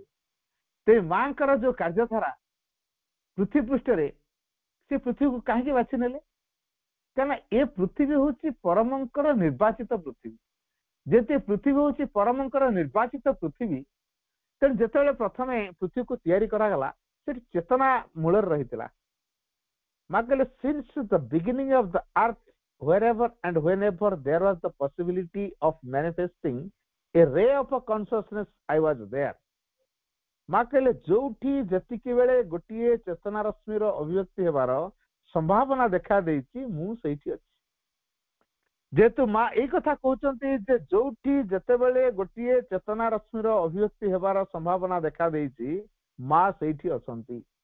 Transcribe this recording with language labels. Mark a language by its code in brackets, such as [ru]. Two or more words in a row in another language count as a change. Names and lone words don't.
[or] ତେଣୁ ମାଙ୍କର ଯୋଉ କାର୍ଯ୍ୟଧାରା ପୃଥିବୀ ପୃଷ୍ଠରେ, ସେ ପୃଥିବୀକୁ କାହିଁକି ବାଛି ନେଲେ? କାରଣ ଏ ପୃଥିବୀ ହଉଛି ପରମଙ୍କର ନିର୍ବାଚିତ ପୃଥିବୀ। ଯେହେତୁ ପୃଥିବୀ ହଉଛି ପରମଙ୍କର ନିର୍ବାଚିତ ପୃଥିବୀ, ତେଣୁ ଯେତେବେଳେ ପ୍ରଥମେ ପୃଥିବୀକୁ ତିଆରି କରାଗଲା, ସେଠି ଚେତନା ମୂଳରେ ରହିଥିଲା। ମା କହିଲେ, [en] since the beginning of the earth, wherever and whenever there was the possibility of manifesting a ray of a consciousness, I was there. [or] ମା କହିଲେ, ଯୋଉଠି ଯେତିକି ବେଳେ ଗୋଟିଏ ଚେତନା ରଶ୍ମିର ଅଭିବ୍ୟକ୍ତି ହେବାର ସମ୍ଭାବନା ଦେଖା ଦେଇଛି, ମୁଁ ସେଇଠି ଅଛି। ଯେହେତୁ ମା ଏଇ କଥା କହୁଛନ୍ତି ଯେ ଯୋଉଠି ଯେତେବେଳେ ଗୋଟିଏ ଚେତନା ରଶ୍ମିର ଅଭିବ୍ୟକ୍ତି ହେବାର ସମ୍ଭାବନା ଦେଖା ଦେଇଛି, ମା ସେଇଠି ଅଛନ୍ତି।